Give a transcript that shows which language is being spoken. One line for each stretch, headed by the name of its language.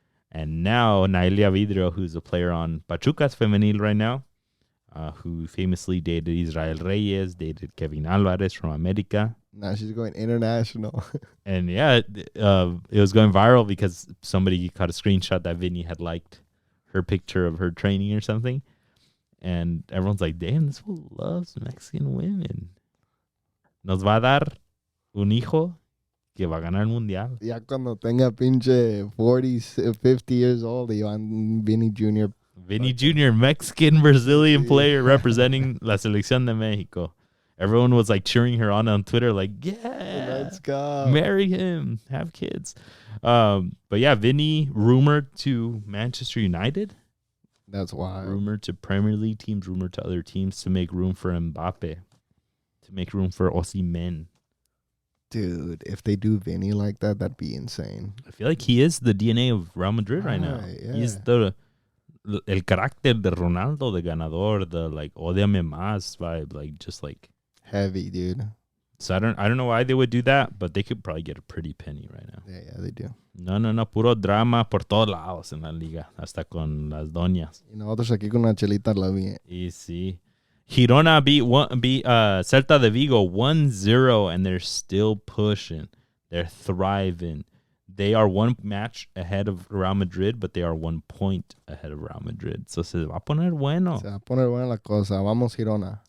English: And now Nailia Vidrio, who's a player on Pachuca's Femenil right now, who famously dated Israel Reyes, dated Kevin Alvarez from America. Now she's going international. And yeah, it was going viral because somebody caught a screenshot that Vinny had liked her picture of her training or something. And everyone's like, damn, this fool loves Mexican women.
Spanish: Nos va a dar un hijo que va a ganar el mundial. Ya cuando tenga pinche 40, 50
English: years old,
Spanish: y van Vinny Jr.
English: Vinny Jr., Mexican-Brazilian player representing la Selección de Mexico. Everyone was like cheering her on Twitter, like, yeah, let's go. Marry him, have kids. But yeah, Vinny rumored to Manchester United. That's wild. Rumored to Premier League teams, rumored to other teams to make room for Mbappe, to make room for Osimhen. Dude, if they do Vinny like that, that'd be insane. I feel like he is the DNA of Real Madrid right now. Yeah.
Spanish: He's el carácter de Ronaldo, de ganador,
English: the like
Spanish: odiame más vibe, like just like
English: heavy, dude. So I don't know why they would do that, but they could probably get a pretty penny right now. Yeah, they do.
Spanish: No, puro drama por todos lados en la liga, hasta con las doñas. Y nosotros aquí con una chelita la vi. Y sí.
English: Girona beat Celta de Vigo 1-0, and they're still pushing. They're thriving. They are one match ahead of Real Madrid, but they are 1 point ahead of Real Madrid.
Spanish: So se va a poner bueno. Se va a poner buena la cosa. Vamos, Girona.